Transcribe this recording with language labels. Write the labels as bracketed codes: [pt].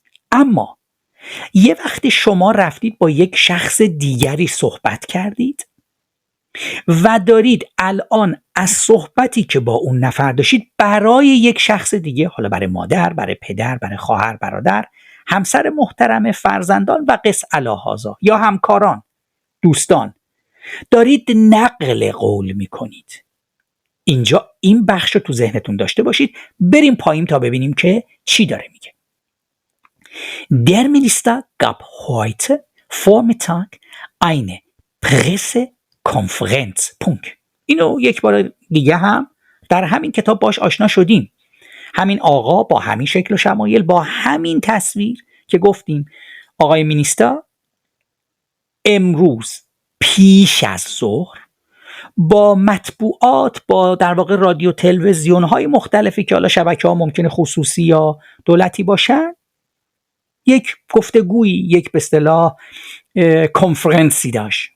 [fa] اما یه وقتی شما رفتید با یک شخص دیگری صحبت کردید و دارید الان از صحبتی که با اون نفر داشتید برای یک شخص دیگه، حالا برای مادر، برای پدر، برای خواهر، برادر، همسر محترم، فرزندان و قس الهازا یا همکاران، دوستان، دارید نقل قول میکنید. اینجا این بخش رو تو ذهنتون داشته باشید. بریم پایین تا ببینیم که چی داره میگه. [de] Der Minister gab heute Vormittag eine Pressekonferenz. [fa] اینو یک بار دیگه هم در همین کتاب باش آشنا شدیم. همین آقا با همین شکل و شمایل، با همین تصویر که گفتیم آقای مینیستا امروز پیش از ظهر با مطبوعات، با در واقع رادیو تلویزیون های مختلفی که حالا شبکه ها ممکنه خصوصی یا دولتی باشن، یک گفتگویی، یک به اصطلاح کنفرانسی داشت.